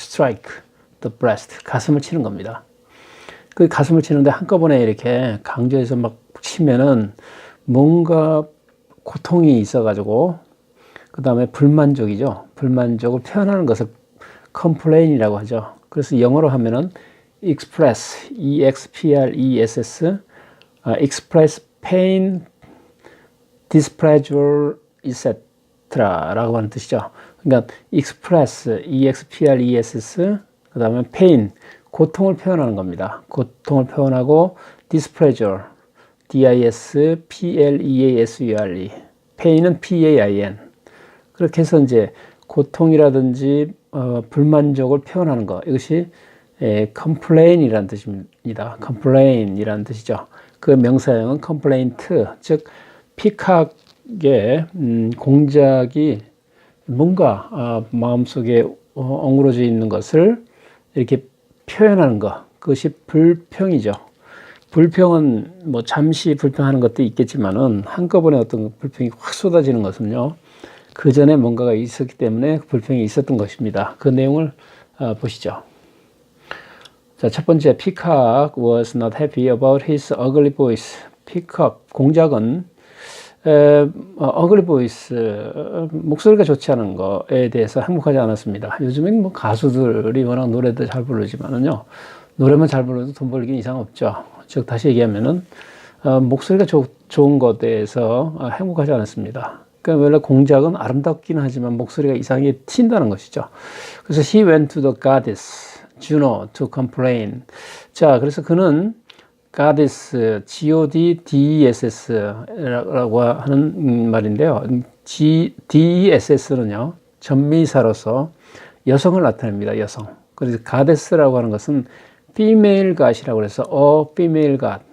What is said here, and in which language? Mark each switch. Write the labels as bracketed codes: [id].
[en] strike the breast, [ko] 가슴을 치는 겁니다. 그 가슴을 치는데 한꺼번에 이렇게 강조해서 막 치면은 뭔가 고통이 있어가지고 그 다음에 불만족이죠. 불만족을 표현하는 것을 complain이라고 하죠. 그래서 영어로 하면은 [en] express, express, express pain, displeasure, etc. [ko] 라고 하는 뜻이죠. 그러니까 express, express, 그 다음에 pain, 고통을 표현하는 겁니다. 고통을 표현하고 displeasure, displeasure, pain은 pain. 그렇게 해서 이제 고통이라든지 불만족을 표현하는 것, 이것이 complain이라는 뜻입니다. complain이라는 뜻이죠. 그 명사형은 complaint, 즉 피카의 공작이 뭔가 마음속에 엉그러져 있는 것을 이렇게 표현하는 것, 그것이 불평이죠. 불평은 뭐 잠시 불평하는 것도 있겠지만은 한꺼번에 어떤 불평이 확 쏟아지는 것은요, 그 전에 뭔가가 있었기 때문에 불평이 있었던 것입니다. 그 내용을 보시죠. 자, 첫 번째, [en] Peacock was not happy about his ugly voice. [ko] Peacock, 공작은 ugly voice, 목소리가 좋지 않은 거에 대해서 행복하지 않았습니다. 요즘엔 뭐 가수들이 워낙 노래도 잘 부르지만은요, 노래만 잘 불러도 돈 벌긴 이상 없죠. 즉, 다시 얘기하면은, 목소리가 좋은 것에 대해서 행복하지 않았습니다. 그러니까 원래 공작은 아름답긴 하지만 목소리가 이상하게 튄다는 것이죠. [en] 그래서 he went to the goddess Juno to complain. [ko] 자, 그래서 그는 goddess, goddess라고 하는 말인데요. dess는요, 전미사로서 여성을 나타냅니다. 여성. 그래서 goddess라고 하는 것은 female god이라고 해서 female god.